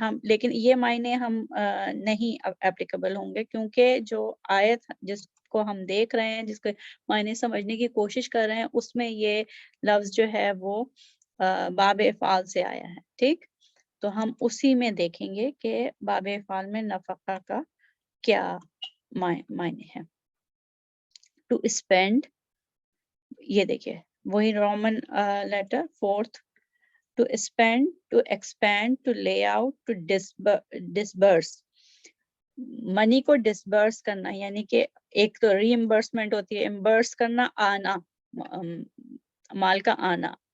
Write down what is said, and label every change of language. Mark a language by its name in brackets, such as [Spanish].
[Urdu] ہم لیکن یہ معنی ہم نہیں اپلیکیبل ہوں گے، کیونکہ جو آیت جس کو ہم دیکھ رہے ہیں، جس کے معنی سمجھنے کی کوشش کر رہے ہیں، اس میں یہ لفظ جو ہے وہ باب افعال سے آیا ہے. ٹھیک، تو ہم اسی میں دیکھیں گے کہ باب افعال میں نفقہ کا کیا معنی ہے. [English] to spend, [Urdu] یہ دیکھیے وہی Roman letter fourth. [English] To spend, to expand, to lay out, to disburse. [Urdu] منی کو ڈسبرس کرنا، یعنی کہ ایک تو ری امبرسمنٹ ہوتی ہے، امبرس کرنا، آنا، مال کا آنا.